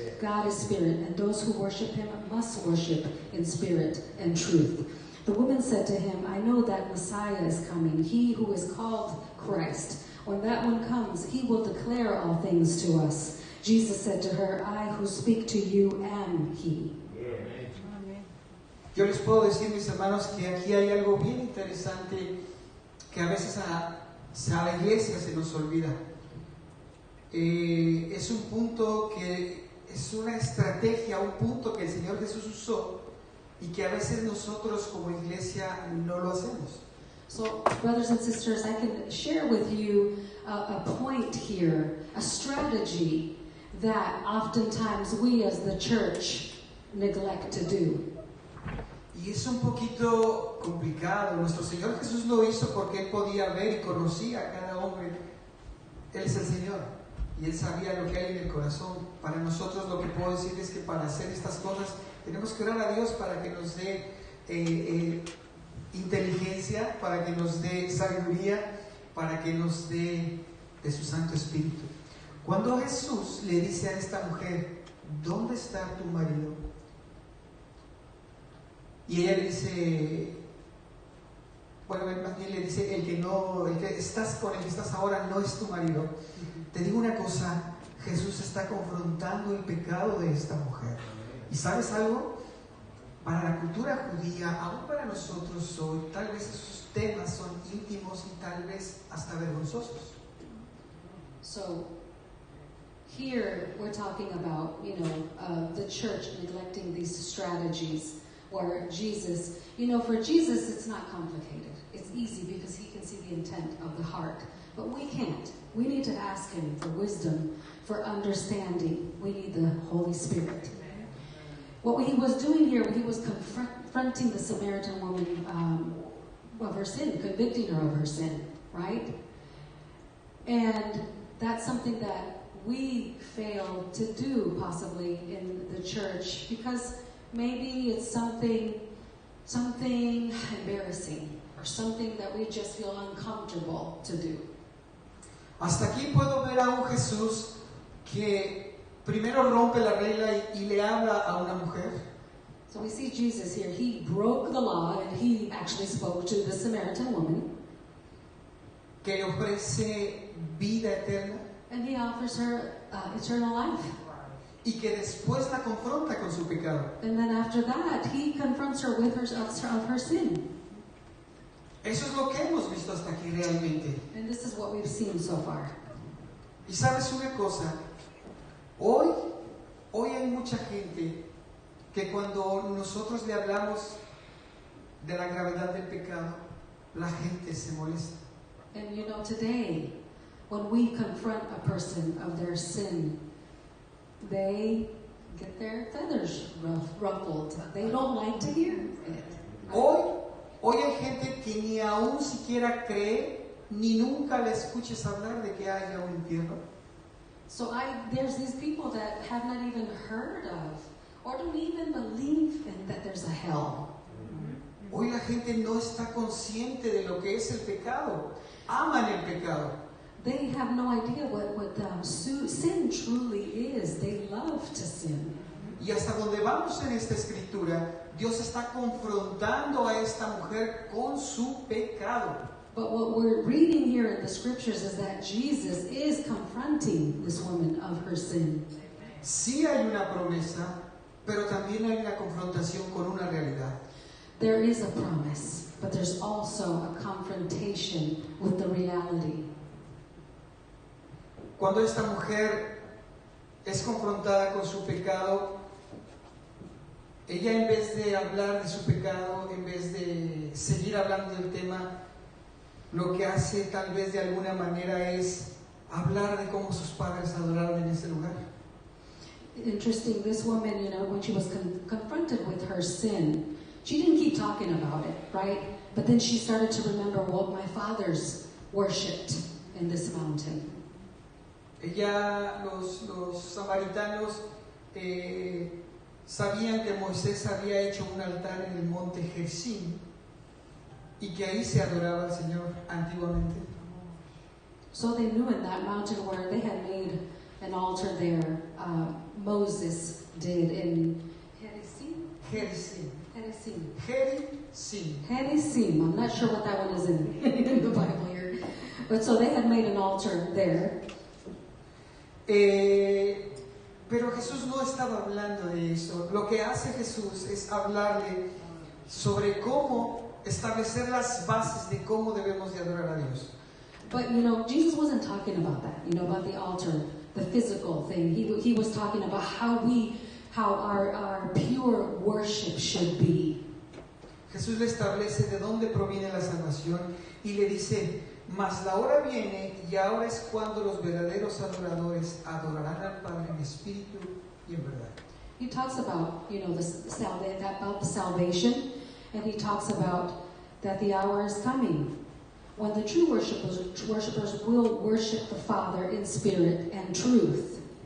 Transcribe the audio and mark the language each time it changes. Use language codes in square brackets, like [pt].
[en] God is spirit, and those who worship him must worship in spirit and truth. The woman said to him, I know that Messiah is coming, he who is called Christ. When that one comes, he will declare all things to us. Jesus said to her, I who speak to you am he. [es] Yo les puedo decir, mis hermanos, que aquí hay algo bien interesante que a veces a la iglesia se nos olvida. Es un punto que es una estrategia, un punto que el Señor Jesús usó y que a veces nosotros como iglesia no lo hacemos. [en] So, brothers and sisters, I can share with you a point here, a strategy that oftentimes we as the church neglect to do. [es] Y es un poquito complicado. Nuestro Señor Jesús lo hizo porque Él podía ver y conocía a cada hombre. Él es el Señor y Él sabía lo que hay en el corazón. Para nosotros lo que puedo decir es que para hacer estas cosas tenemos que orar a Dios para que nos dé inteligencia, para que nos dé sabiduría, para que nos dé de su Santo Espíritu. Cuando Jesús le dice a esta mujer, ¿dónde está tu marido? Y ella le dice, bueno, más bien le dice, el que estás con el que estás ahora no es tu marido. Te digo una cosa, Jesús está confrontando el pecado de esta mujer. ¿Y sabes algo? Para la cultura judía, aún para nosotros hoy, tal vez esos temas son íntimos y tal vez hasta vergonzosos. [en] So, here we're talking about, the church neglecting these strategies. Where Jesus, for Jesus it's not complicated. It's easy because he can see the intent of the heart. But we can't. We need to ask him for wisdom, for understanding. We need the Holy Spirit. What he was doing here, he was confronting the Samaritan woman of her sin, convicting her of her sin, right? And that's something that we fail to do possibly in the church because maybe it's something embarrassing or something that we just feel uncomfortable to do. [es] Hasta aquí puedo ver a un Jesús que primero rompe la regla y le habla a una mujer. [en] So we see Jesus here. He broke the law and he actually spoke to the Samaritan woman. [es] Que le ofrece vida eterna. [en] And he offers her eternal life. [es] Y que después la confronta con su pecado. [en] And then after that, he confronts her with her sin. [es] Eso es lo que hemos visto hasta aquí realmente. [en] And this is what we've seen so far. [es] Y sabes una cosa, hoy hay mucha gente que cuando nosotros le hablamos de la gravedad del pecado, la gente se molesta. [en] And today, when we confront a person of their sin, they get their feathers ruffled. They don't like to hear it. [es] Hoy hay gente que ni aún siquiera cree, ni nunca le escuches hablar de que haya un infierno. [en] So there's these people that have not even heard of, or don't even believe in that there's a hell. [es] Hoy la gente no está consciente de lo que es el pecado. Aman el pecado. [en] They have no idea what sin truly is. They love to sin. [es] Y hasta donde vamos en esta escritura, Dios está confrontando a esta mujer con su pecado. [en] But what we're reading here in the scriptures is that Jesus is confronting this woman of her sin. [es] Sí hay una promesa, pero también hay una confrontación con una realidad. [en] There is a promise, but there's also a confrontation with the reality. [es] Cuando esta mujer es confrontada con su pecado, ella en vez de hablar de su pecado, en vez de seguir hablando del tema, lo que hace tal vez de alguna manera es hablar de cómo sus padres adoraron en ese lugar. [en] Interesting, this woman, when she was confronted with her sin, she didn't keep talking about it, right? But then she started to remember what my fathers worshipped in this mountain. [es] Los samaritanos sabían que Moisés había hecho un altar en el monte Gerizim y que ahí se adoraba al Señor antiguamente. [en] So they knew in that mountain where they had made an altar there, Moses did in Gerizim. I'm not sure what that one is in the Bible here. But so they had made an altar there. [es] Pero Jesús no estaba hablando de eso. Lo que hace Jesús es hablarle sobre cómo establecer las bases de cómo debemos de adorar a Dios. [en] But Jesus wasn't talking about that, about the altar, the physical thing. He was talking about how our pure worship should be. [es] Jesús le establece de dónde proviene la salvación y le dice, mas la hora viene y ahora es cuando los verdaderos adoradores adorarán al Padre en espíritu y en verdad. [en] He talks about, about the salvation, and he talks about that the hour is coming when the true worshipers will worship the Father in spirit and truth.